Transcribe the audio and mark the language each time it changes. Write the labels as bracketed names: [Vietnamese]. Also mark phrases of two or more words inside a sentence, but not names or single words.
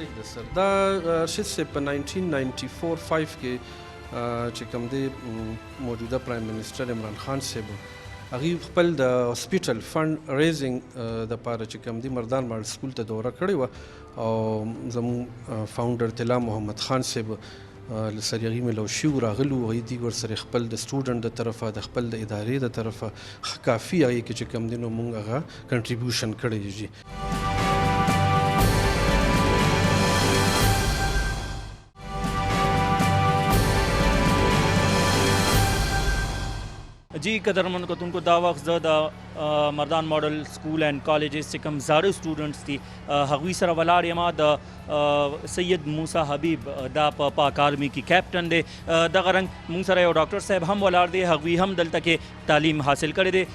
[Pashto] ٹھیک ده سر دا ارشد صاحب په 1994-5 کې چې کوم دی موجوده پرایم منسټر عمران خان صاحب هغوی خپل د هاسپیټل فنډ ریزینګ دپاره چې کوم دي مردان ماډل سکول ته دوره کړې وه او زموږ فاونډر طلا محمد خان صاحب له سره هغوی ملوشي وو راغلي وو هغوی دي ورسره خپل د سټوډنټ د طرفه د خپل د ادارې د طرفه کافي هغې کې چې کوم دي نو موږ هغه کنټریبیوشن کړی دي. जी कदरमन कतुनको دا وخت زه د مردان ماډل سکول اینڈ کالجز چې کوم زاړه سټوډنټس دي هغوی سره ولاړ یم. د سید موسی حبیب دا په اکاډمي کې کیپټن دی. دغه رنګ موږ سره یو ډاکټر صاحب هم ولاړ دی، هغوی هم دلته کې تعلیم حاصل کړی دی.